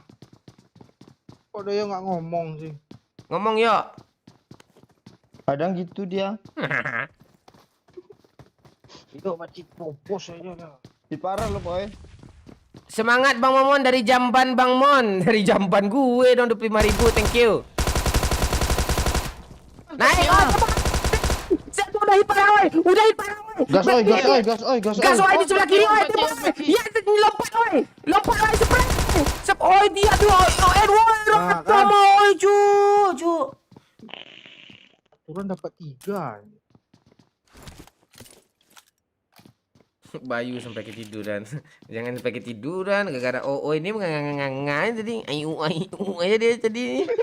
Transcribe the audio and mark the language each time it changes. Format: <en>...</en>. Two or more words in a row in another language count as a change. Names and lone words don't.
<id>Kok dia nggak ngomong sih? Ngomong yo. Kadang gitu dia. Itu pakcik popos aja lah. Di parah lo boy. Semangat Bang Momon dari Jamban Bang Mon. Dari Jamban gue dong 25.000,</id> <en>thank you.</en> <id>Naik, oh, cepat. Udah hit parah, oi. Udah hit parah, oi. Gas oi, gas oi, gas oi, gas oi. Gas oi di sebelah kiri, oi. Ya, lompat, oi. Lompat, oi, spray. Oi, dia tuh, oi. Edward, Nah, kan. sama, oi, cu. Turun dapat 3. Bayu sampai ketiduran. Jangan sampai ketiduran gara-gara oh ini mengangan tadi ayu aja dia tadi.</id>